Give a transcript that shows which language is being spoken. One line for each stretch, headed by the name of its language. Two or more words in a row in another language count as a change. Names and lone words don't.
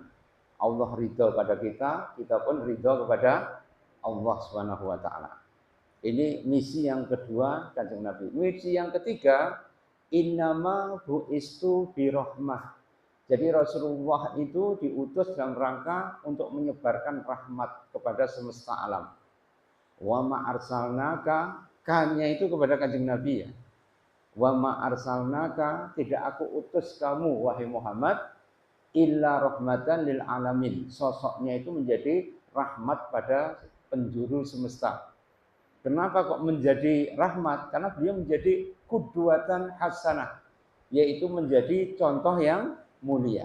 Indonesian: Allah ridha pada kita pun ridha kepada Allah
Arabic: سبحانه وتعالى.
Indonesian: Ini misi yang kedua Kanjeng Nabi. Misi yang ketiga,
Arabic: إنما بعثت بالرحمة.
Indonesian: Jadi Rasulullah itu diutus dalam rangka untuk menyebarkan rahmat kepada semesta alam.
Arabic: وما أرسلناك,
Indonesian: kanya itu kepada Kanjeng Nabi ya.
Arabic: وما أرسلناك,
Indonesian: tidak aku utus kamu wahai Muhammad
Arabic: إلا رحمة للعالمين.
Indonesian: Sosoknya itu menjadi rahmat pada penjuru semesta. Kenapa kok menjadi rahmat? Karena beliau menjadi
Arabic: قدوة حسنة,
Indonesian: yaitu menjadi contoh yang mulia.